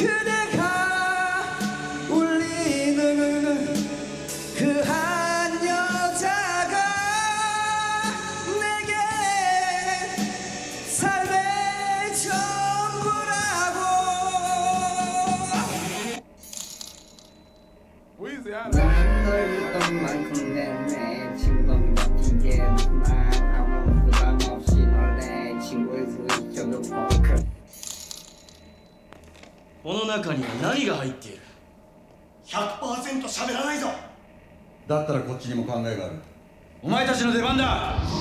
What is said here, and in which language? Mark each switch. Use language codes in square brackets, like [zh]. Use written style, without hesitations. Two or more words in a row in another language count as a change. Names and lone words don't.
[ko] 그대가 울리는 그 한 여자가 내게 삶의 전부라고. 나는 널 믿던 만큼 내 친구는 이제 난 아무 부담 없이 널 내 친구일 수 있죠. [ja] この中には何が入っている？ 100% 喋らないぞ。だったらこっちにも考えがある。お前たちの出番だ。